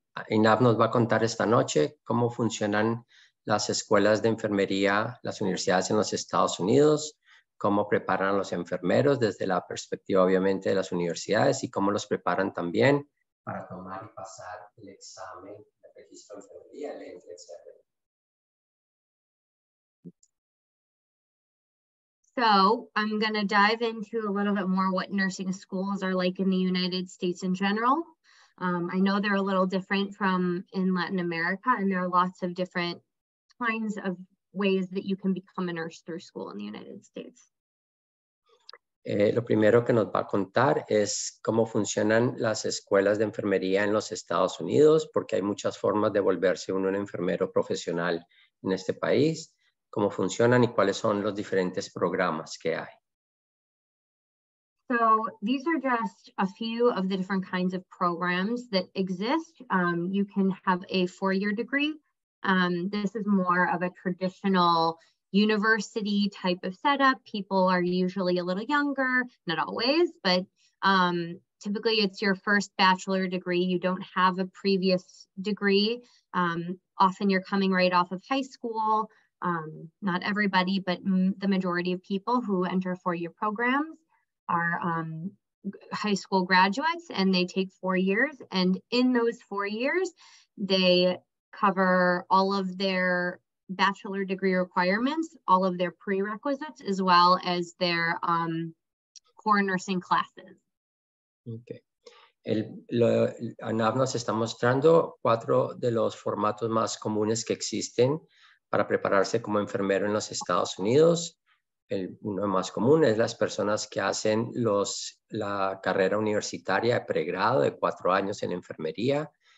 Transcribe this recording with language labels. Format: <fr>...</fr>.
<es>Inaf nos va a contar esta noche cómo funcionan las escuelas de enfermería, las universidades en los Estados Unidos, cómo preparan a los enfermeros desde la perspectiva obviamente de las universidades y cómo los preparan también para tomar y pasar el examen de registro de enfermería, el NCLEX-RN.</es> <en>So I'm going to dive into a little bit more what nursing schools are like in the United States in general. I know they're a little different from in Latin America, and there are lots of different kinds of ways that you can become a nurse through school in the United States.</en> <es>Lo primero que nos va a contar es cómo funcionan las escuelas de enfermería en los Estados Unidos, porque hay muchas formas de volverse uno un enfermero profesional en este país, cómo funcionan y cuáles son los diferentes programas que hay.</es> <en>So these are just a few of the different kinds of programs that exist. You can have a 4-year degree. This is more of a traditional university type of setup. People are usually a little younger, not always, but typically it's your first bachelor degree. You don't have a previous degree. Often you're coming right off of high school. Not everybody, but the majority of people who enter 4-year programs are high school graduates, and they take 4 years. And in those 4 years, they cover all of their bachelor degree requirements, all of their prerequisites, as well as their core nursing classes. Okay.</en> <es>ANAP nos está mostrando 4 de los formatos más comunes que existen para prepararse como enfermero en los Estados Unidos. Uno más común es las personas que hacen la carrera universitaria de pregrado de 4 años en enfermería.</es>